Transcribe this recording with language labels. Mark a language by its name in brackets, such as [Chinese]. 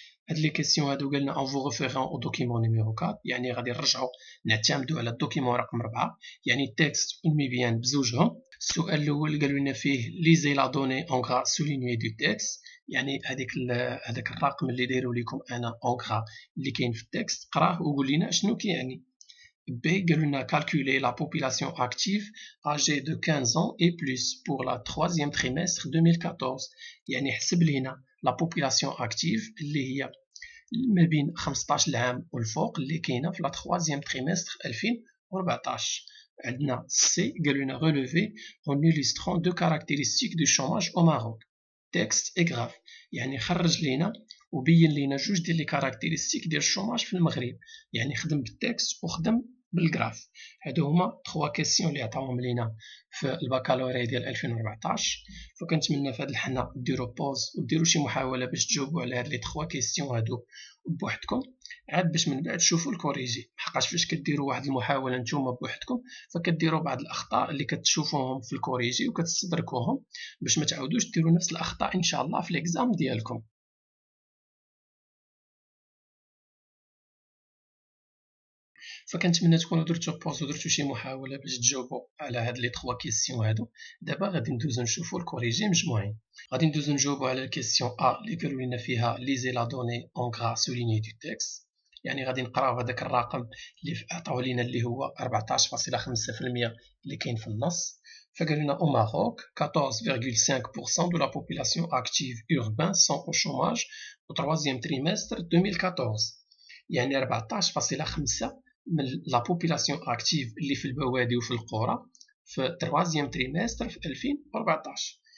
[Arabic] هاد لي كيسيون هادو قالنا ان فو ريفيرون او دوكيمون نيميرو 4، يعني غادي نرجعو نعتمدو على الدوكيمون رقم 4، يعني التكست والمبيان بزوجهم. السؤال الاول قالوا لنا فيه ليزي لا دوني اون غرا سولينيي دو تكست، يعني هذاك الرقم اللي دايروا لكم انا اونغرا اللي كاين في التكست قراه وقول لنا شنو كيعني. [French] B [Arabic] قالوا لنا [French] calculer la population active âgée de 15 ans et plus pour la troisième trimestre 2014. [Arabic] يعني حسب لينا [French] la population active [Arabic] اللي هي ما بين 15 عام والفوق اللي كاينه في [French] la troisième trimestre 2014. [Arabic] عندنا C قالوا لنا [French] relever en illustrant deux caractéristiques du chômage au Maroc. texte et graph [Arabic] يعني خرج لينا وبين لينا جوج ديال لي كاركتيرستيك ديال الشوماج في المغرب. يعني خدم بالتكست وخدم بالجراف. هادو هما 3 كيسيون اللي عطاوهم لينا في البكالوريا ديال 2014. فكنتمنى في هاد الحنا ديروا بوز وديروا شي محاوله باش تجاوبوا على هاد لي 3 كيسيون هادو بوحدكم، عاد باش من بعد تشوفوا الكوريجي. حقاش فاش كديروا واحد المحاوله نتوما بوحدكم فكديروا بعض الاخطاء اللي كتشوفوهم في الكوريجي وكتستدركوهم باش ما تعاودوش ديروا نفس الاخطاء ان شاء الله في ليكزام ديالكم. فكنتمنى تكونوا درتوا بوز ودرتوا شي محاوله باش تجاوبوا على هاد لي 3 كيسيون هادو. دابا غادي ندوزو نشوفوا الكوريجي مجموعين. غادي ندوزو نجاوبوا على الكيسيون ا اللي قالوا لنا فيها ليزي لا دوني اون غرا سوليني دو تكست. يعني غادي نقراو هذاك الرقم اللي عطاو لينا اللي هو 14.5% اللي كاين في النص. فقالوا لنا [French] au Maroc 14,5% de la population active urbaine sont au chômage au troisième trimestre 2014. [Arabic] يعني 14.5 من لا بوبولاسيون اكتيف اللي في البوادي وفي القرى في تروازيام تريمستر في 2014.